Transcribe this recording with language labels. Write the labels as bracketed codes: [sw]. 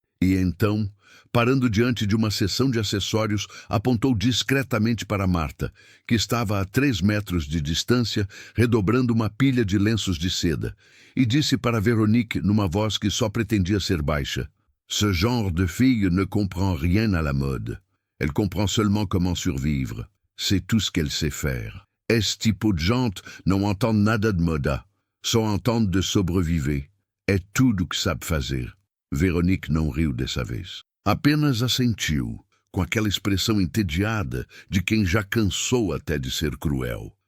[pt] E então, parando diante de uma seção de acessórios, apontou discretamente para Marta, que estava a 3 metros de distância, redobrando uma pilha de lenços de seda, e disse para Veronique, numa voz que só pretendia ser baixa: [fr] Ce genre de fille ne comprend rien à la mode. Elle comprend seulement comment survivre. C'est tout ce qu'elle sait faire. [pt] Esse tipo de gente não entende nada de moda, só entende de sobreviver. É tudo o que sabe fazer. Veronique não riu dessa vez. Apenas assentiu, com aquela expressão entediada de quem já cansou até de ser cruel.